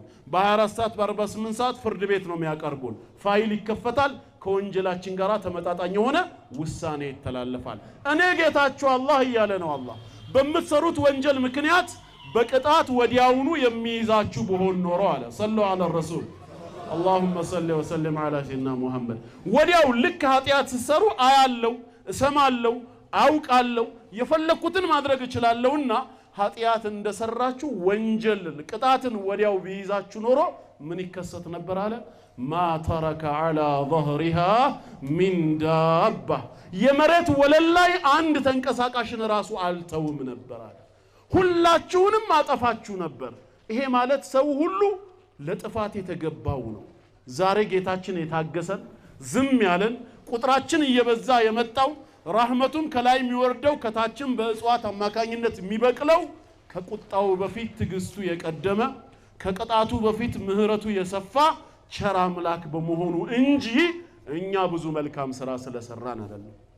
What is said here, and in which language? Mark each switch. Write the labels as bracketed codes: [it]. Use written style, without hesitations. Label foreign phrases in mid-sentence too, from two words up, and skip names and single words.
[am] በ24 ሰዓት በ48 ሰዓት ፍርድ ቤት ነው የሚያቀርቡን። ፋይል ይከፈታል። ከወንጀላችን ጋር ተመጣጣኝ የሆነ ውሳኔ ይተላለፋል። እኔ ጌታችሁ አላህ እያለ ነው። አላህ በምትሰሩት ወንጀል ምክንያት በቅጣት ወዲያውኑ የሚይዛችሁ ቢሆን ኖሮ አለ። [ar] صلوا على الرسول اللهم صل وسلم على سيدنا محمد። [am] ወዲያው ልክ ኃጢአት ሲሰሩ አያለው፣ እሰማለው፣ አውቃለው፣ የፈለኩትን ማድረግ እችላለሁና ኃጢአት እንደሰራችሁ ወንጀል ቅጣትን ወዲያው ቢይዛችሁ ኖሮ ምን ይከሰት ነበር አለ? [ar] ما ترك على ظهرها من دابة [am] የመሬት ወለል ላይ አንድ ተንቀሳቃሽን ራሱ አልተውም ነበር አለ። ሁላችሁንም አጠፋችሁ ነበር። ይሄ ማለት ሰው ሁሉ ለጥፋት የተገባው ነው። ዛሬ ጌታችን የታገሰን ዝም ያለን ቁጥራችን እየበዛ የመጣው ረህመቱን ከላይ የሚወርደው ከታችን በእጽዋት አማካኝነት የሚበቅለው ከቁጣው በፊት ትግስቱ የቀደመ ከቅጣቱ በፊት ምህረቱ የሰፋ ቸር አምላክ በመሆኑ እንጂ እኛ ብዙ መልካም ስራ ስለሰራን አይደለም።